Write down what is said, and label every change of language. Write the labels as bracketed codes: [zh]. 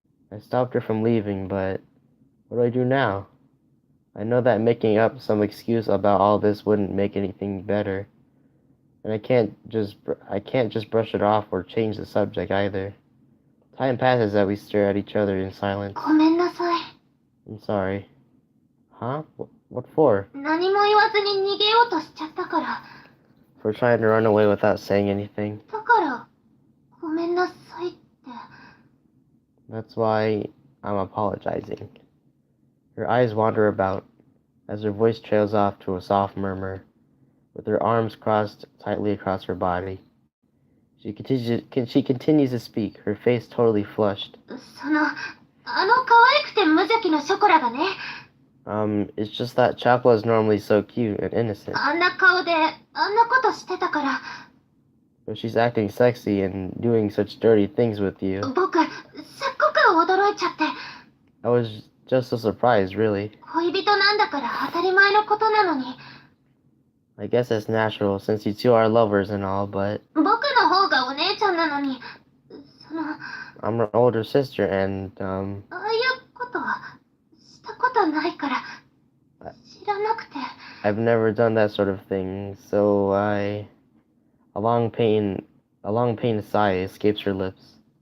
[en] I stopped her from leaving, but what do I do now? I know that making up some excuse about all this wouldn't make anything better, and I can't just brush it off or change the subject either. Time passes as we stare at each other in silence. [ja] ごめんなさい。 [en] I'm sorry. Huh? What for? [ja] 何も言わずに逃げようとしちゃったから。 [en] For trying to run away without saying anything. [ja] だから、ごめんなさいって。 [en] That's why I'm apologizing. Her eyes wander about as her voice trails off to a soft murmur, with her arms crossed tightly across her body. She continues to speak, her face totally flushed. [ja] 可愛くて無邪気なショコラがね。 [en] It's just that Chocolate is normally so cute and innocent. [ja] あんな顔で、あんなことしてたから。 [en] But she's acting sexy and doing such dirty things with you. [ja] 僕、すっごく驚いちゃって。 [en] I was just so surprised, really. [ja] 恋人なんだから当たり前のことなのに。 [en] I guess that's natural since you two are lovers and all, but [ja] 僕の方がお姉ちゃんなのに。 [en] I'm her older sister and, [ja] ああいうことはしたことないから知らなくて。 [en] I've never done that sort of thing, so a long pain sigh escapes her lips.